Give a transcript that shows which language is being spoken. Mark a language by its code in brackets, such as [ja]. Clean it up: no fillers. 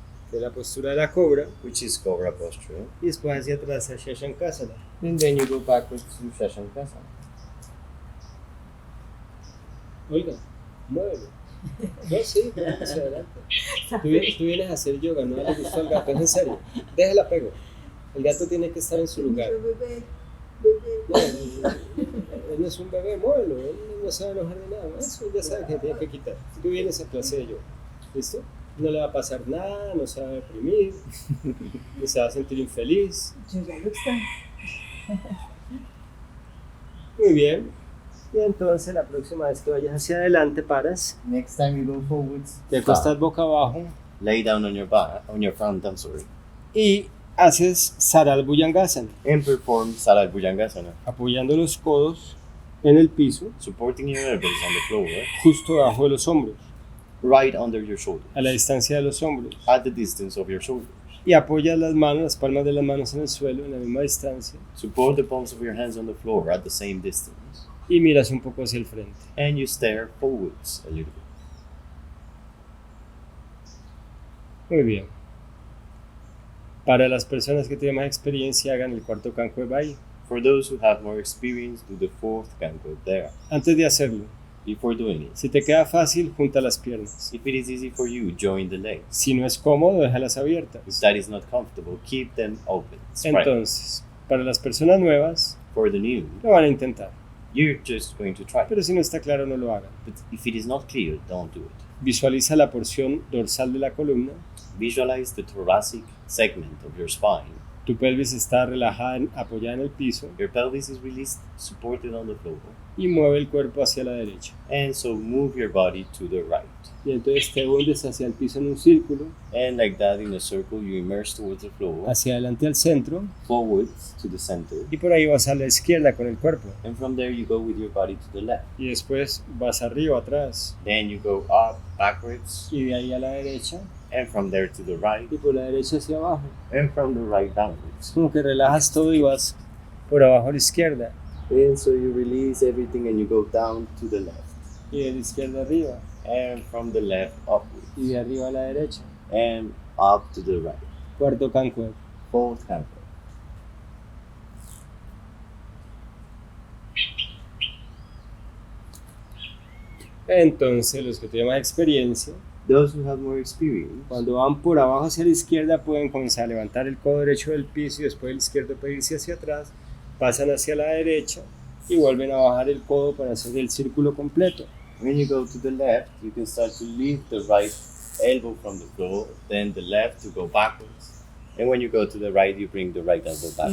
[es] De la postura de la cobra. [en] which is Cobra posture. [es] Y después hacia atrás a shashankasana. [en] And then you go backwards to shashankasana. [es] Oiga, muévelo. No, sí, pero hacia adelante. Tú vienes a hacer yoga, no le gustó al gato, es en serio. Déjala pego. El gato tiene que estar en su lugar. Bebé. No, él no es un bebé, muévelo. Él no se va a enojar de nada. Eso ya sabe que tiene que quitar. Tú vienes a clase de yoga. ¿Listo? No le va a pasar nada, no se va a deprimir, ni se va a sentir infeliz. Yoga lo está. Muy bien. Y entonces la próxima vez que vayas hacia adelante paras, [en] Next time you go forwards, [es] te acostas boca abajo [en] lay down on your back, on your front, I'm sorry, [es] y haces saral bhujangasana, [en] and perform saral bhujangasana, [es] apoyando los codos en el piso, [en] supporting your elbows on the floor, [es] justo debajo de los hombros, [en] right under your shoulders, [es] a la distancia de los hombros. [en] at the distance of your shoulders. [es] Y apoyas las manos, las palmas de las manos en el suelo, en la misma distancia. [en] Support the palms of your hands on the floor at the same distance, [es] Y miras un poco hacia el frente. [en] and you stare forwards a little bit. [es] Muy bien. [en] Para las personas que tienen más experiencia, hagan el cuarto canto de baile. For those who have more experience, do the fourth canto there. [es] Antes de hacerlo, [en] Before doing it, [es] si te queda fácil, junta las piernas. [en] if it is easy for you, join the legs. [es] Si no es cómodo, déjalas [en] If [es] abiertas. [en] that is not comfortable, keep them open. Spread. [es] Entonces, para las personas nuevas, [en] For the new, [es] lo van a intentar. [en] you're just going to try. [es] Pero si no está claro, no lo hagan. [en] But if it is not clear, don't do it. [es] Visualiza la porción dorsal de la columna. [en] Visualize the thoracic segment of your spine. [es] Tu pelvis está relajada, apoyada en el piso. [en] Your pelvis is released, supported on the floor. [es] Y mueve el cuerpo hacia la derecha. [en] And so move your body to the right. [es] Y entonces te hundes hacia el piso en un círculo, [en] And like that, in a circle, you immerse towards the floor, [es] hacia adelante al centro. [en] forwards to the center. [es] Y por ahí vas a la izquierda con el cuerpo. [en] And from there, you go with your body to the left. [es] Y después vas arriba, atrás. [en] Then you go up, backwards. [es] Y de ahí a la derecha. [en] And from there to the right. [es] Y por la derecha hacia abajo. [en] And from the right downwards. [es] Como que relajas todo y vas por abajo a la izquierda. [en] And so you release everything and you go down to the left. [es] Y de la izquierda arriba. [en] And from the left upwards. [es] Y de arriba a la derecha. [en] And up to the right. [es] Cuarto canto. [en] Fourth canto. [es] Entonces, los que tienen más experiencia, [en] Those who have more experience, [es] cuando van por abajo hacia la izquierda, pueden comenzar a levantar el codo derecho del piso y después el izquierdo puede irse hacia atrás, pasan hacia la derecha y vuelven a bajar el codo para hacer el círculo completo. [en] when you go to the left, you can start to lift the right elbow from the floor, then the left to go backwards. And when you go to the right, you bring the right elbow back.